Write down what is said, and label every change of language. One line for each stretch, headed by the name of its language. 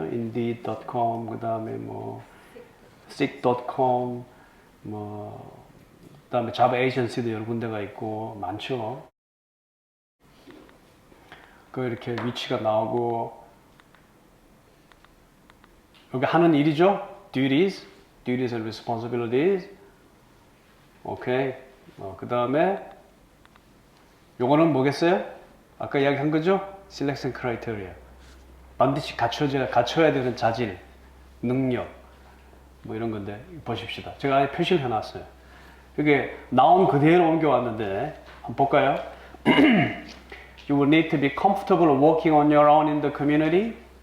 Korean: indeed.com 그다음에 뭐 seek.com 뭐 그다음에 잡 에이전시도 여러 군데가 있고 많죠. 그 이렇게 위치가 나오고 여기 하는 일이죠.
English: duties and responsibilities.
Korean: 오케이. 그 다음에 요거는 뭐겠어요? 아까 이야기한 거죠? selection criteria. 반드시 갖춰야 되는 자질, 능력 뭐 이런 건데 보십시다. 제가 아예 표시를 해놨어요. 이게 나온 그대로 옮겨왔는데 한번 볼까요?
English: You will need to be comfortable working on your own in the community.